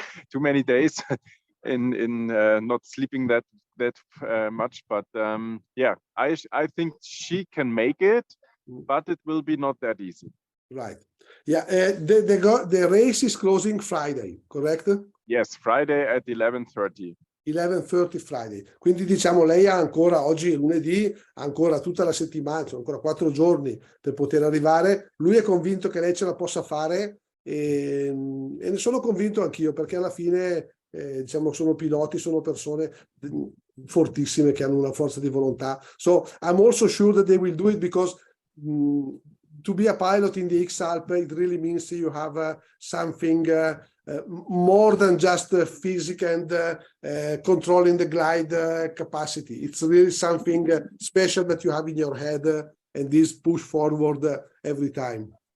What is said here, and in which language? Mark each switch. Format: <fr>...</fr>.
<en>Too many days in not sleeping that much, but yeah, I think she can make it, but it will be not that easy. Right. Yeah, the race is closing Friday, correct? Yes, Friday at 11:30. 11:30 Friday.</en> <it>Quindi diciamo lei ha ancora, oggi è lunedì, ha ancora tutta la settimana, sono ancora 4 giorni per poter arrivare. Lui è convinto che lei ce la possa fare, e ne sono convinto anch'io, perché alla fine diciamo sono piloti, sono persone fortissime che hanno una forza di volontà.</it> <en>So I'm also sure that they will do it, because to be a pilot in the X-ALP, it really means you have something more than just physics and controlling the glide capacity. It's really something special that you have in your head, and this push forward every time.</en>